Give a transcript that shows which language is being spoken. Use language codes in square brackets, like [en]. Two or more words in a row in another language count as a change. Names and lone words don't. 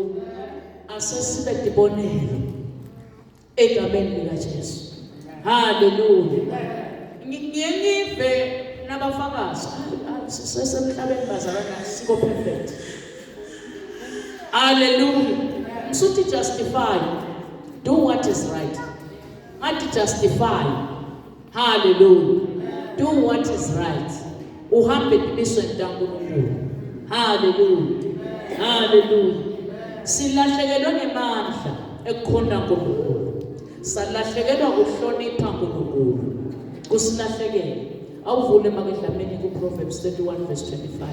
[ss] Asesibe dibonelo egameni lika Jesu. Hallelujah. Ngiyive nabafakazi sisemhlabeni bazalana siko perfect. Hallelujah. Suthi justify. [en] Do what is right. Not justify. Hallelujah. Do what is right. [ss] Uhambe ibiso entankulunkulu. Hallelujah. Hallelujah. Silahlekelwa ngemandla ekukhonda uNkulunkulu. Salahlekelwa ukuhlonipha uNkulunkulu. Kusilahlekela. Awuvule makedlameni ku Proverbs 31 verse 25.